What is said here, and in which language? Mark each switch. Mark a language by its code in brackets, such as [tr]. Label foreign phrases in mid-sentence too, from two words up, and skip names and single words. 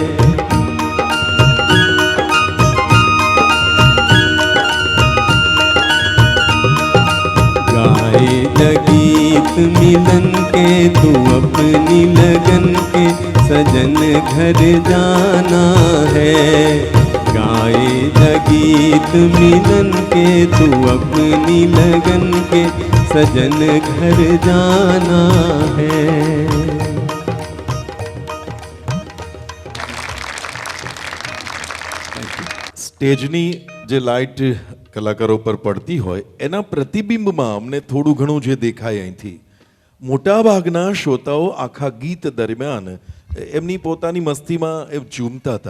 [hi] गाए गीत मिलन के तू अपनी लगन के, सजन घर जाना है। गाए गीत मिलन के तू अपनी लगन के, सजन घर जाना है। [gu] સ્ટેજની જે લાઇટ કલાકારો પર પડતી હોય એના પ્રતિબિંબમાં અમને થોડું ઘણું જે દેખાય અહીંથી, મોટાભાગના શ્રોતાઓ આખા ગીત દરમિયાન એમની પોતાની મસ્તીમાં એ ઝૂમતા હતા.